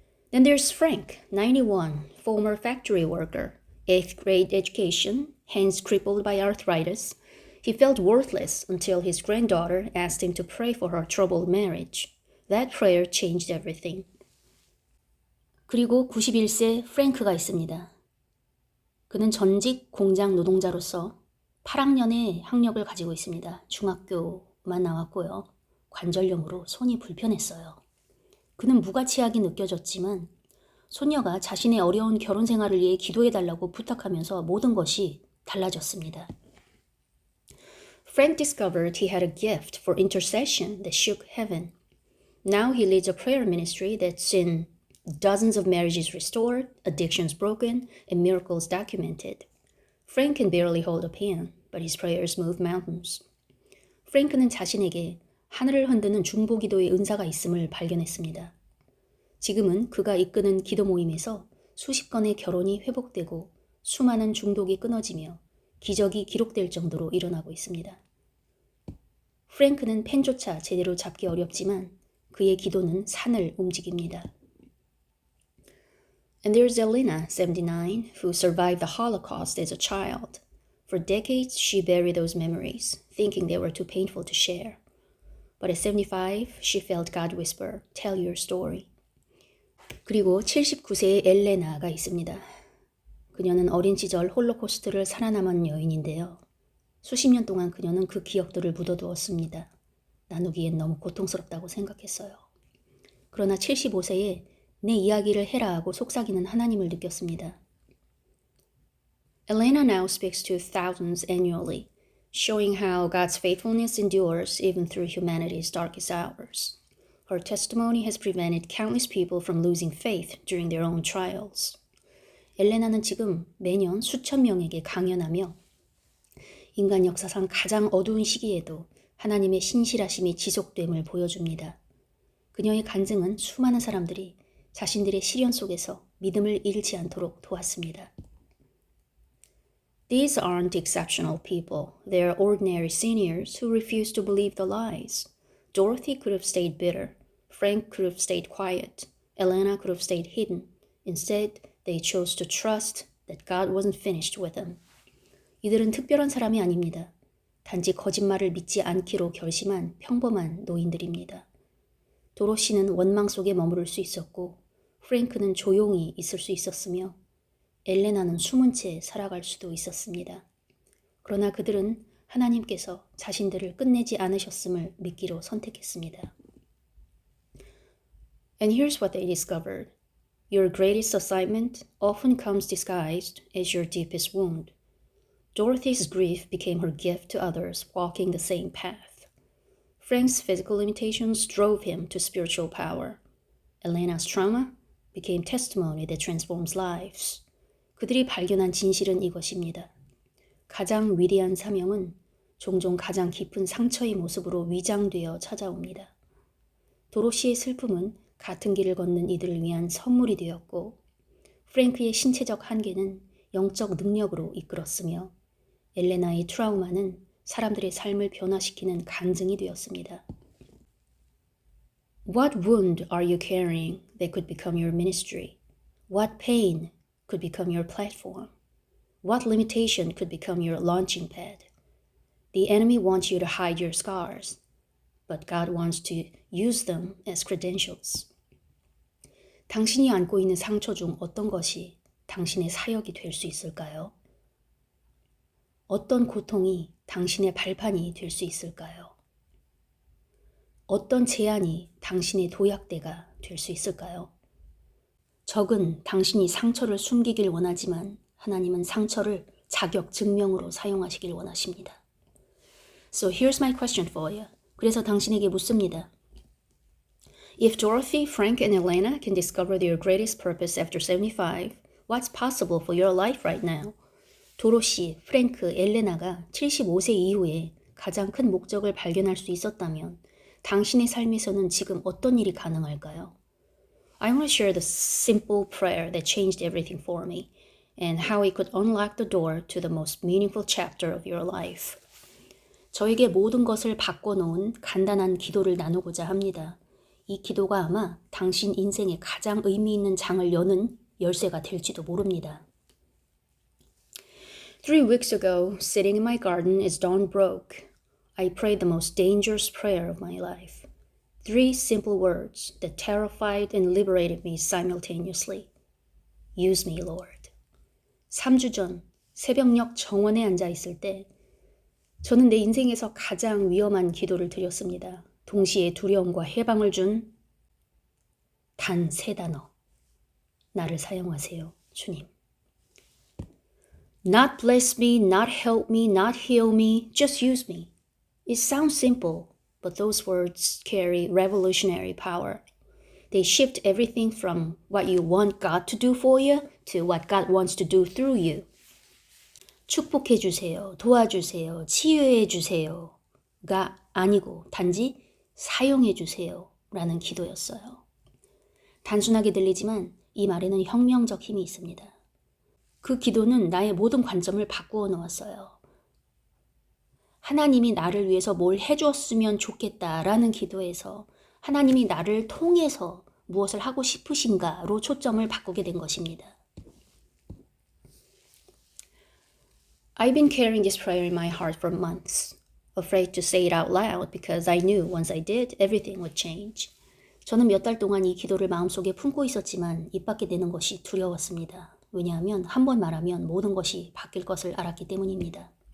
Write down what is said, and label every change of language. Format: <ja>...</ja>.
<en>Then there's Frank, 91, former factory worker, 8th grade education, hands crippled by arthritis. He felt worthless until his granddaughter asked him to pray for her troubled marriage. That prayer changed everything.</en> <ko>그리고 91세 프랭크가 있습니다. 그는 전직 공장 노동자로서 8학년의 학력을 가지고 있습니다. 중학교만 나왔고요. 관절염으로 손이 불편했어요. 그는 무가치하게 느껴졌지만 소녀가 자신의 어려운 결혼 생활을 위해 기도해달라고 부탁하면서 모든 것이 달라졌습니다.</ko> <en>Frank discovered he had a gift for intercession that shook heaven. Now he leads a prayer ministry that's seen dozens of marriages restored, addictions broken, and miracles documented. Frank can barely hold a pen, but his prayers move mountains.</en> <ko>프랭크는 자신에게 하늘을 흔드는 중보기도의 은사가 있음을 발견했습니다. 지금은 그가 이끄는 기도 모임에서 수십 건의 결혼이 회복되고 수많은 중독이 끊어지며 기적이 기록될 정도로 일어나고 있습니다. 프랭크는 펜조차 제대로 잡기 어렵지만 그의 기도는 산을 움직입니다.</ko> <en>And there's Elena, 79, who survived the Holocaust as a child. For decades, she buried those memories, thinking they were too painful to share. But at 75, she felt God whisper, tell your story.</en> <ko>그리고 79세의 엘레나가 있습니다. 그녀는 어린 시절 홀로코스트를 살아남은 여인인데요. 수십 년 동안 그녀는 그 기억들을 묻어두었습니다. 나누기엔 너무 고통스럽다고 생각했어요. 그러나 75세에 내 이야기를 해라 하고 속삭이는 하나님을 느꼈습니다.</ko> <en>Elena now speaks to thousands annually, showing how God's faithfulness endures even through humanity's darkest hours. Her testimony has prevented countless people from losing faith during their own trials.</en> <ko>엘레나는 지금 매년 수천 명에게 강연하며 인간 역사상 가장 어두운 시기에도 하나님의 신실하심이 지속됨을 보여줍니다. 그녀의 간증은 수많은 사람들이 자신들의 시련 속에서 믿음을 잃지 않도록 도왔습니다.</ko> <en>These aren't exceptional people. They're ordinary seniors who refuse to believe the lies. Dorothy could have stayed bitter. Frank could have stayed quiet. Elena could have stayed hidden. Instead, they chose to trust that God wasn't finished with them.</en> <ko>이들은 특별한 사람이 아닙니다. 단지 거짓말을 믿지 않기로 결심한 평범한 노인들입니다. 도로시는 원망 속에 머무를 수 있었고, 프랭크는 조용히 있을 수 있었으며, 엘레나는 숨은 채 살아갈 수도 있었습니다. 그러나 그들은 하나님께서 자신들을 끝내지 않으셨음을 믿기로 선택했습니다.</ko> <en>And here's what they discovered. Your greatest assignment often comes disguised as your deepest wound. Dorothy's grief became her gift to others walking the same path. Frank's physical limitations drove him to spiritual power. Elena's trauma became testimony that transforms lives.</en> <ko>그들이 발견한 진실은 이것입니다. 가장 위대한 사명은 종종 가장 깊은 상처의 모습으로 위장되어 찾아옵니다. 도로시의 슬픔은 같은 길을 걷는 이들을 위한 선물이 되었고, 프랭크의 신체적 한계는 영적 능력으로 이끌었으며, 엘레나의 트라우마는 사람들의 삶을 변화시키는 간증이 되었습니다.</ko> <en>What wound are you carrying that could become your ministry? What pain could become your platform? What limitation could become your launching pad? The enemy wants you to hide your scars, but God wants to use them as credentials.</en> <ko>당신이 안고 있는 상처 중 어떤 것이 당신의 사역이 될 수 있을까요? 어떤 고통이 당신의 발판이 될 수 있을까요? 어떤 제안이 당신의 도약대가 될 수 있을까요? 적은 당신이 상처를 숨기길 원하지만 하나님은 상처를 자격 증명으로 사용하시길 원하십니다.</ko> <en>So here's my question for you.</en> <ko>그래서 당신에게 묻습니다.</ko> <en>If Dorothy, Frank, and Elena can discover their greatest purpose after 75, what's possible for your life right now?</en> <ko>도로시, 프랭크, 엘레나가 75세 이후에 가장 큰 목적을 발견할 수 있었다면 당신의 삶에서는 지금 어떤 일이 가능할까요?</ko> <en>I want to share the simple prayer that changed everything for me and how it could unlock the door to the most meaningful chapter of your life.</en> <ko>저에게 모든 것을 바꿔놓은 간단한 기도를 나누고자 합니다. 이 기도가 아마 당신 인생의 가장 의미 있는 장을 여는 열쇠가 될지도 모릅니다.</ko> <en>3 weeks ago, sitting in my garden as dawn broke, I prayed the most dangerous prayer of my life. 3 simple words that terrified and liberated me simultaneously. Use me, Lord.</en> <ko>3주 전 새벽녘 정원에 앉아 있을 때 저는 내 인생에서 가장 위험한 기도를 드렸습니다. 동시에 두려움과 해방을 준 단 3단어. 나를 사용하세요, 주님.</ko> <en>Not bless me, not help me, not heal me, just use me. It sounds simple, but those words carry revolutionary power. They shift everything from what you want God to do for you to what God wants to do through you.</en> <ko>축복해 주세요, 도와주세요, 치유해 주세요가 아니고 단지 사용해 주세요 라는 기도였어요. 단순하게 들리지만 이 말에는 혁명적 힘이 있습니다. 그 기도는 나의 모든 관점을 바꾸어 놓았어요. 하나님이 나를 위해서 뭘 해줬으면 좋겠다라는 기도에서 하나님이 나를 통해서 무엇을 하고 싶으신가로 초점을 바꾸게 된 것입니다.</ko> <en>I've been carrying this prayer in my heart for months, afraid to say it out loud because I knew once I did, everything would change.</en> <ko>저는 몇 달 동안 이 기도를 마음속에 품고 있었지만 입 밖에 내는 것이 두려웠습니다. 왜냐하면 한 번 말하면 모든 것이 바뀔 것을 알았기 때문입니다.</ko>